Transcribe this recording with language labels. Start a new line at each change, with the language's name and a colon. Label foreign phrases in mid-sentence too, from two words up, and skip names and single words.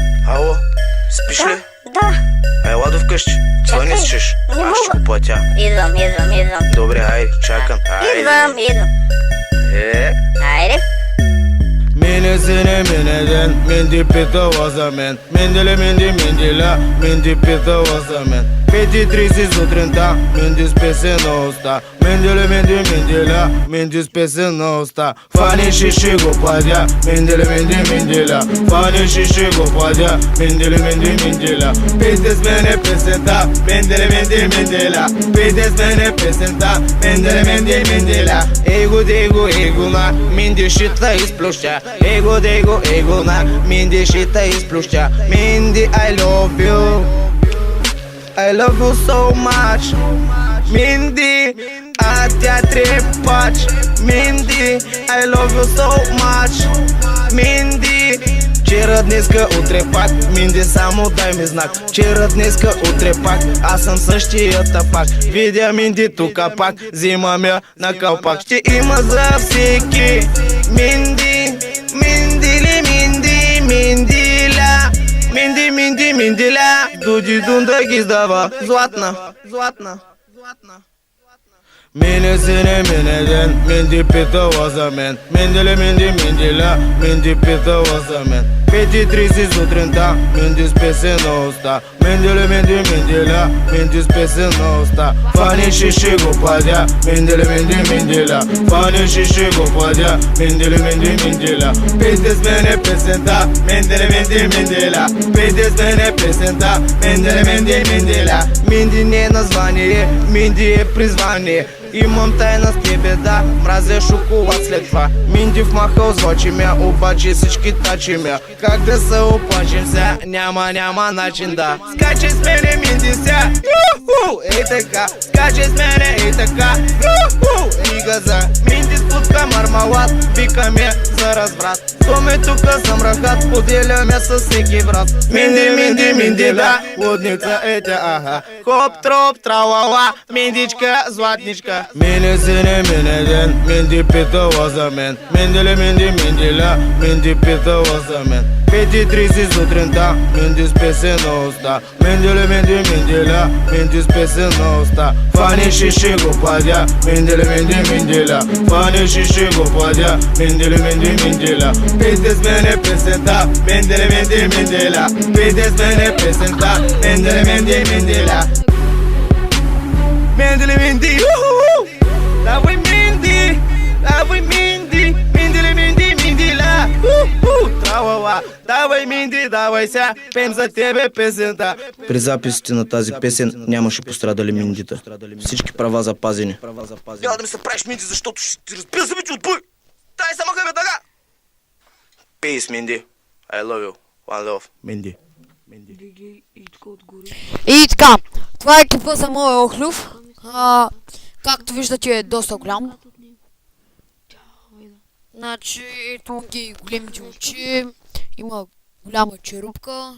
Bulgarian: Ало, спиш ли? Да. Ела до вкъщи. Чакай. Не спиш? Не Аз ще мога. го платя. Идвам. Добре, хайде, чакам. Хайде. Идвам. Хайде. Mini seni miniden, mindi pita wazamen. Mindili mindila, mindi pita wazamen. Peti trisi sutrenta, mindi spese no usta. Mindili mindila, mindi spese no usta. Fani shishi go padya, mindili mindila. Fani shishi go padya, mindili mindila. Petes bene pesenta, mindili mindila. Petes bene pesenta, mindili mindila. Ego na, mindi shitla isplosha. Ego na, mindi shita isplosha. Mindi,
English: I love you. I love you so much. Mindy, a te trepaci. Mindy, I love you so much. Mindy,
Bulgarian: вчера, днеска, утре пак. Минди, само дай ми знак. Вчера, днеска, утре пак. Аз съм същията пак. Видя Минди тука пак. Взимам я на калпак. Ще има за всеки. Минди, Миндили, Миндила. Миндила. Дуди дунда ги издава. Златна. Mini seni miniden, mindi pita wazamen. Mindili mindila, mindi pita wazamen. Peti trisi sutrenta, mindi spese no usta. Mindili mindila, mindi spese no usta. Fani shishi go padya, mindili mindila. Fani shishi go padya, mindili mindila. Petes bene pesenta, mindili mindila. Petes bene pesenta, mindili mindila. Минди не название, Минди е призвание. Имам тайна с тебе, да, мразя шоколад след това. Минди вмахал с очи мя, обаче всички тачи мя. Как да се оплачем ся, няма начин да. Скачай с мене, Минди ся, ей така. Скачай с мене, ей така, и газа. Минди спуска мармалад, вика ме за разврат. Доме тука съм рахат, поделяме с всеки брат. Минди, да, лудница е тя, аха. Хоп, троп, тралала, Миндичка, златничка. Mini seni miniden, mindi pita wazamen. Mindili mindila, mindi pita wazamen. Peti trisi sutrenta, mindi spese no usta. Mindili mindila, mindi spese no usta. Fani shishi go padya, mindili mindila. Fani shishi go padya, mindili mindila. Petes bene pesenta, mindili mindila. Petes bene pesenta, mindili mindila. Mindili Mindy, давай Минди, Миндила, тралала, давай Минди, давай ся, пеем за тебе песента. При записите на тази песен нямаше пострадали Миндита. Всички права запазени. Няма да ми се правиш, Минди, защото ще ти разбия зъбите от бой. Дай се махаме дъга.
English: Peace, Mindy. I love you. One love.
Bulgarian: Минди. И така, това е клипа за моя охлюв. Както виждате е доста голям. Значи, ето ги големите очи, има голяма черупка.